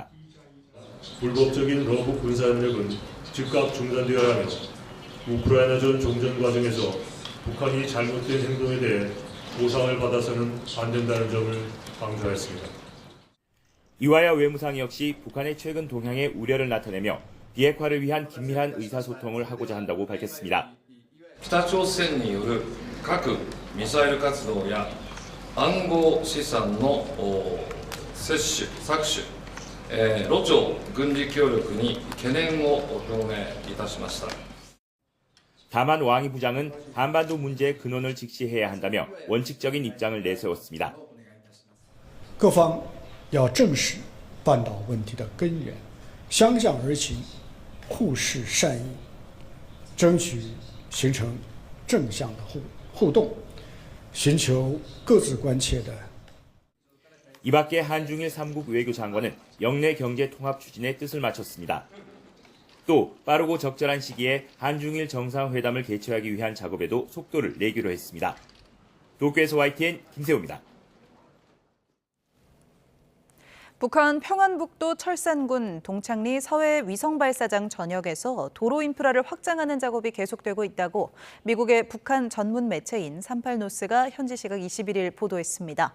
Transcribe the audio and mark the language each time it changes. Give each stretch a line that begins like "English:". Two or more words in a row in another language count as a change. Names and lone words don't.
Korean: 불법적인 러브 군사협력은 즉각 중단되어야 하며 우크라이나전 종전 과정에서 북한이 잘못된 행동에 대해 보상을 받아서는 안 된다는 점을 강조했습니다. 이와야 외무상 역시 북한의 최근 동향에 우려를 나타내며 비핵화를 위한 긴밀한 의사소통을 하고자 한다고 밝혔습니다.
Japanese: 北朝鮮による核・ミサイル活動や暗号資産の摂取・搾取、ロ朝軍事協力に懸念を表明いたしました。
Korean: 다만 왕이 부장은 한반도 문제의 근원을 직시해야 한다며 원칙적인 입장을 내세웠습니다.
Chinese: 各方要正视半岛问题的根源，相向而行，互视善意，争取形成正向的互动，寻求各自关切的。
Korean: 이 밖에 한중일 3국 외교장관은 영내 경제 통합 추진에 뜻을 맞췄습니다. 또 빠르고 적절한 시기에 한중일 정상회담을 개최하기 위한 작업에도 속도를 내기로 했습니다. 도쿄에서 YTN 김세호입니다. 북한 평안북도 철산군 동창리 서해 위성발사장 전역에서 도로 인프라를 확장하는 작업이 계속되고 있다고 미국의 북한 전문 매체인 38노스가 현지 시각 21일 보도했습니다.